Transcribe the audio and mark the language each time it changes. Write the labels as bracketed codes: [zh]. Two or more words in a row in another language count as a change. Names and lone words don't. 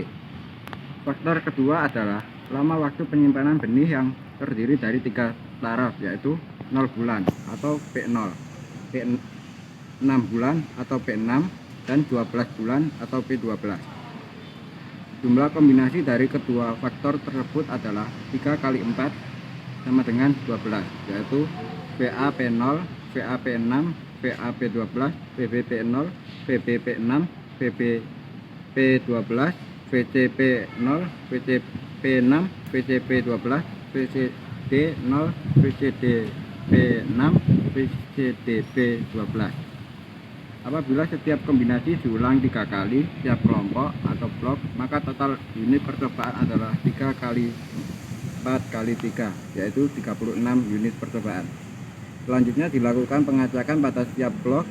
[id] Faktor kedua adalah lama waktu penyimpanan benih yang terdiri dari 3 taraf, yaitu 0 bulan atau P0, P6 bulan atau P6, dan 12 bulan atau P12. Jumlah kombinasi dari kedua faktor tersebut adalah 3 kali 4 sama dengan 12, yaitu VA P0, VA P6, VA P12, VB P0, VB P6, VB P12, VC P0, VC P6, VC P12, VCD 0, VCD P6, VCD P12. Apabila setiap kombinasi diulang 3 kali setiap kelompok atau blok, maka total unit percobaan adalah 3 kali 4 kali 3, yaitu 36 unit percobaan. Selanjutnya dilakukan pengacakan pada setiap blok.